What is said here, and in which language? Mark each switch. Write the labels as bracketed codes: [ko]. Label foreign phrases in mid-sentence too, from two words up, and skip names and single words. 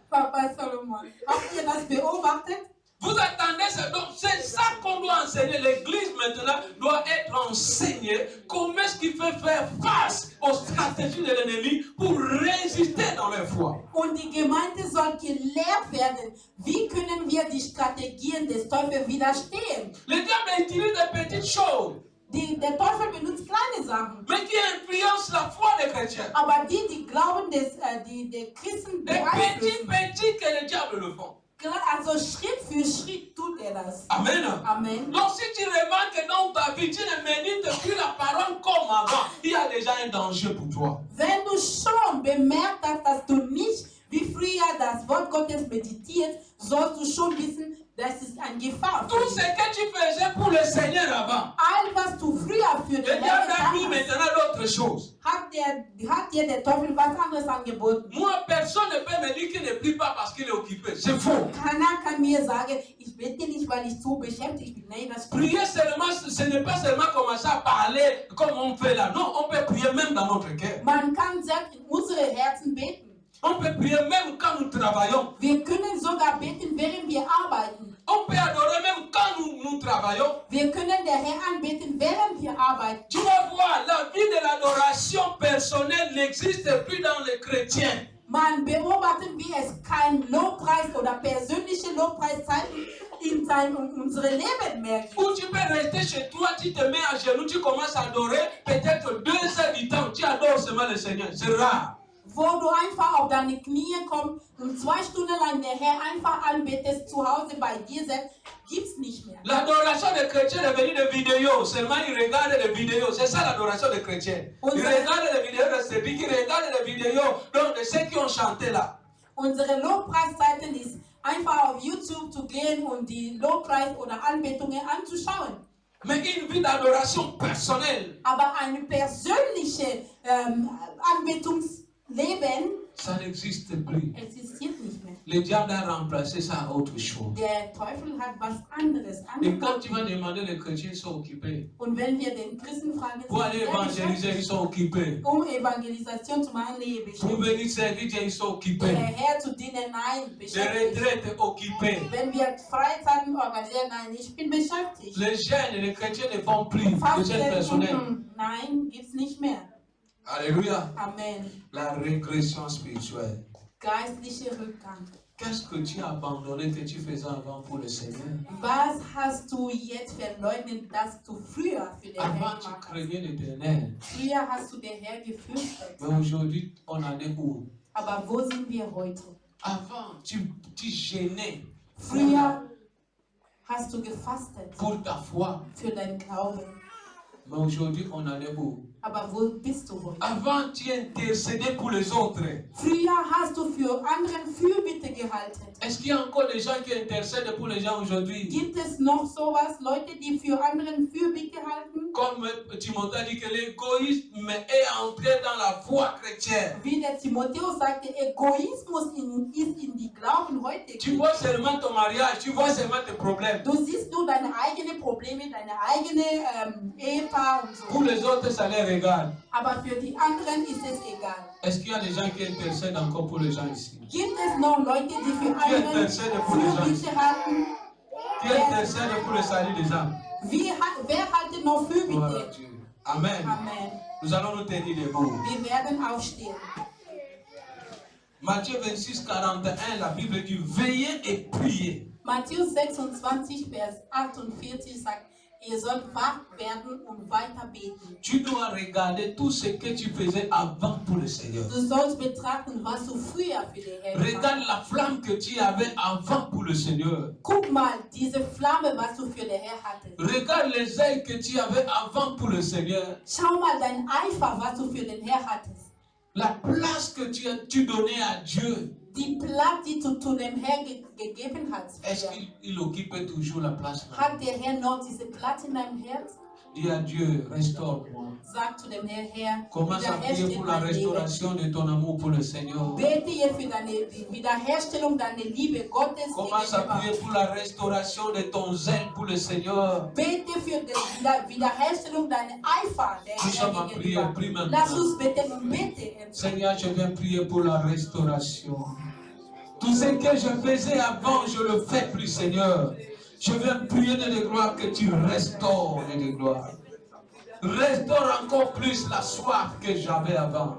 [de] Papa Solomon, habt ihr das beobachtet? [fr] Vous attendez ça. Donc, c'est ça qu'on doit enseigner. L'église maintenant doit être enseignée comment est-ce qu'il fait faire face aux stratégies de l'ennemi pour résister dans leur foi. [de] Und die Gemeinde soll gelehrt werden. Wie können wir die Strategien des Teufels widerstehen? [fr] Le diable utilise des petites choses, [de] Der Teufel benutzt kleine Sachen. [fr] mais qui influencent la foi des chrétiens. [de] Aber die Glauben der Christen [fr] Des [de] beeinflussen. [fr] petits que le diable le font. [de] Also Schritt für Schritt tut er das. [fr] Amen. [de] Amen. [fr] Donc si tu remarques dans ta vie, tu ne médites plus la parole comme avant, il y a déjà un danger pour toi. [de] Wenn du schon bemerkt hast, dass du nicht wie früher das Wort Gottes meditierst, sollst du schon wissen, das ist eine Gefahr. [fr] Tout ce que tu faisais pour le Seigneur avant, [de] All was du früher für [fr] le [de] den [fr] diable [de] Herrn [fr] a mis [de] getan hast, [fr] maintenant d'autres choses. [de] hat dir der Teufel was anderes angeboten. [fr] Moi, personne ne peut me dire qu'il ne prie pas parce qu'il est occupé. C'est faux. [de] Keiner kann mir sagen, ich bete nicht, weil ich zu beschäftigt bin. Nein, das stimmt. [fr] Prier seulement, ce n'est pas seulement commencer à parler comme on fait là. Non, on peut prier même dans notre cœur. [de] Man kann selbst in unsere Herzen beten. [fr] On peut prier même quand nous travaillons. [de] Wir können sogar beten, während wir arbeiten. [fr] On peut adorer même quand nous travaillons. [de] Wir können der Herr anbeten, während wir arbeiten. [fr] Tu vas voir, la vie de l'adoration personnelle n'existe plus dans les chrétiens. [de] Man beobachten, wie es kein Lobpreis oder persönliche Lobpreiszeiten in unserem Leben mehr gibt. [fr] Ou tu peux rester chez toi, tu te mets à genoux, tu commences à adorer, peut-être 2 heures du temps, tu adores seulement le Seigneur. C'est rare. [de] Wo du einfach auf deine Knie kommst und 2 Stunden lang der Herr einfach anbetest zu Hause bei dir selbst, gibt's nicht mehr. [fr] L'adoration des chrétiens est venue de vidéos. Seulement ils regardent les vidéos. C'est ça l'adoration des chrétiens. Ils regardent les vidéos de ceux qui regardent les vidéos donc de ceux qui ont chanté là. [de] Unsere Lobpreiszeiten ist einfach auf YouTube zu gehen und die Lobpreis- oder Anbetungen anzuschauen. [fr] Mais une vie d'adoration personnelle, [de] Aber eine persönliche Anbetungsleben [fr] ça n'existe plus. [de] existiert nicht mehr. [fr] Le diable a remplacé ça à autre chose. [de] Der Teufel hat was anderes [fr] Et quand tu vas [de] angeboten. [fr] demander, les chrétiens sont occupés. [de] Und wenn wir den Christen fragen, [fr] Pour aller évangéliser, ils sont occupés. [de] Evangelisation zu machen, nee, [fr] Pour [de] beschäftigt. [fr] venir servir Dieu, ils sont [de] Der [fr] occupés. [de] Herr zu dienen, nein, [fr] Les [de] beschäftigt. [fr] retraites occupées. [de] Wenn wir Freizeiten organisieren, nein, ich bin beschäftigt. [fr] Les jeunes, les chrétiens ne font plus de jeunes personnels. [de] Nein, gibt's nicht mehr. [fr] Alléluia. [de] Amen. [fr] La régression spirituelle. [de] Geistlicher Rückgang. [fr] Qu'est-ce que tu as abandonné que tu faisais avant pour le Seigneur? [de] Was hast du jetzt verleugnet, dass du früher für den Herrn [fr] Avant, tu [de] gemacht hast? [fr] craignais l'Éternel. [de] Früher hast du den Herrn gefürchtet. [fr] Mais aujourd'hui, on en est où? [de] Aber wo sind wir heute? [fr] Avant, tu gênais [de] Früher hast du gefastet [fr] pour ta foi. [de] für deinen Glauben. [fr] Mais aujourd'hui, on en est où? [de] Aber wo bist du heute? [fr] Avant, tu intercédais pour les autres. [de] Früher hast du für anderen Fürbitte gehalten. [fr] Est-ce qu'il y a encore des gens qui intercèdent pour les gens aujourd'hui? [de] Gibt es noch sowas, Leute, die für anderen Fürbitte halten? [fr] Comme Timothée dit que l'égoïsme est entré dans la foi chrétienne. [de] Wie der Timotheus sagte, Egoismus ist in die Glauben heute. [fr] Tu vois seulement ton mariage, tu vois seulement tes problèmes. [de] Du siehst nur deine eigenen Probleme, deine eigene Ehepaar und [fr] Pour [de] so. [fr] les autres, ça les regarde. [de] Aber für die anderen ist es egal. [fr] Est-ce qu'il y a des gens qui intercèdent encore pour les gens ici? [de] Gibt es noch Leute, die für [fr] Qui [de] andere [fr] intercèdent pour les gens? [de] Fürbitte halten? [fr] Qui intercèdent pour le salut des âmes? [de] Wer haltet noch [fr] Gloire à [de] Fürbitte? [fr] Dieu. Amen. [de] Amen. [fr] Nous allons nous tenir debout. [de] Wir werden aufstehen. [fr] Matthieu 26, 41, la Bible dit veillez et priez. [de] Matthäus 26, Vers 48 sagt, ihr sollt wach werden und weiter beten. [fr] Tu dois regarder tout ce que tu faisais avant pour le Seigneur. [de] Du sollst betrachten, was du früher für den Herrn gemacht [fr] Regarde la flamme que tu avais avant pour le Seigneur. [de] hast. Guck mal, diese Flamme, was du für den Herrn hattest. [fr] Regarde les ailes que tu avais avant pour le Seigneur. [de] Schau mal dein Eifer, was du für den Herrn hattest. [fr] La place que tu donnais à Dieu. [de] Die Platz, die du zu dem Herrn gegeben hast. [fr] Est-ce [de] früher. [fr] qu'il occupait toujours la place? [de] Hat der Herr noch diese Platz in deinem Herz? [fr] Dis à Dieu, restaure-moi. [de] Sag zu dem Herrn, Herr, [fr] Commence à prier pour la [de] mein Leben. [fr] restauration de ton amour pour le Seigneur. [de] Bete jetzt für die Wiederherstellung deiner Liebe Gottes [fr] Commence à prier [de] gegenüber. [fr] pour la restauration de ton zèle pour le Seigneur. [de] Bete für die Wiederherstellung deiner Eifer der [fr] Nous sommes [de] Herr [fr] en prière, prie [de] gegenüber. Lass [fr] maintenant. [de] uns beten und bete. [fr] Seigneur, je viens prier pour la restauration. Tout ce que je faisais avant, je le fais plus, Seigneur. Je viens prier de gloire que tu restaures de gloire. Restaure encore plus la soif que j'avais avant.